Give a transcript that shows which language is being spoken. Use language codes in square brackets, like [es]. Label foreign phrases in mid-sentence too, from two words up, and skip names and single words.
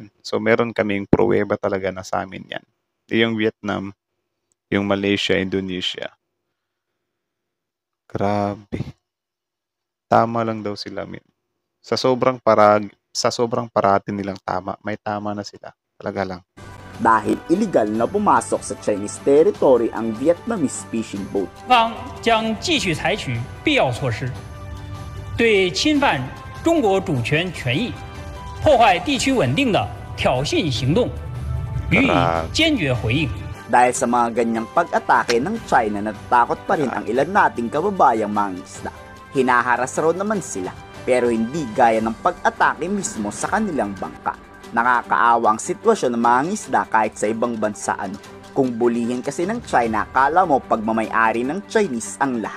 [tl] So meron kaming pruweba talaga na sa amin yan. Yung Vietnam, yung Malaysia, Indonesia. Grabe. Tama lang daw sila, Sa sobrang parati nilang tama, may tama na sila. Talaga lang. Dahil illegal na pumasok sa [en] Chinese territory [tl] ang [en] Vietnamese fishing boat. [zh] 方将继续采取必要措施，对侵犯中国主权权益、破坏地区稳定的挑衅行动予以坚决回应。 [tl] Dahil sa mga ganyang pag-atake ng China, natatakot pa rin ang ilan nating kababayang mangingisda. Hinaharas raw naman sila, pero hindi gaya ng pag-atake mismo sa kanilang bangka. Nakakaawa ang sitwasyon ng mangingisda kahit sa ibang bansa. Kung bulihin kasi ng China, akala mo pagmamay-ari ng Chinese ang lahat.